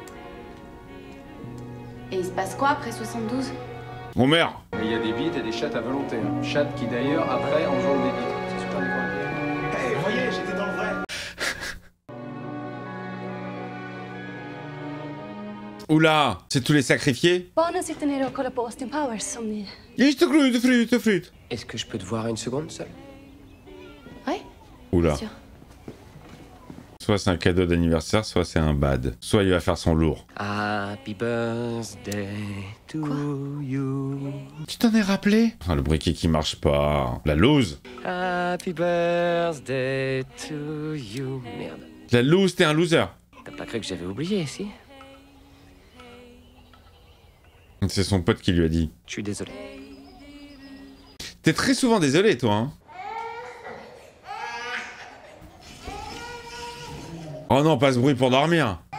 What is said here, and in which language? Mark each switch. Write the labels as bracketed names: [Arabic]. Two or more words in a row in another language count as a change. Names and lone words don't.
[French] Et il se passe quoi après 72? Mon mère. Et il y a des bites et des chattes à volonté. Hein. Chattes qui d'ailleurs, après, engendrent des bites. C'est super décoratif. Hey, voyez, j'étais dans le vrai. Oula, c'est tous les sacrifiés. [Swedish] Barnen sitter nere och kollar på Austin Powers som ni... [French] Juste flûte. Est-ce que je peux te voir une seconde seule? Ouais. Oula. Sûr. Soit c'est un cadeau d'anniversaire, soit c'est un bad. Soit il va faire son lourd. [English] Happy birthday to you. [French] Tu t'en es rappelé? Ah, le briquet qui marche pas. La loose. [English] Happy birthday to you. [French] Merde. La loose, t'es un loser. T'as pas cru que j'avais oublié, si? C'est son pote qui lui a dit. Je suis désolé. T'es très souvent désolé, toi, hein? Oh non, pas ce bruit pour dormir.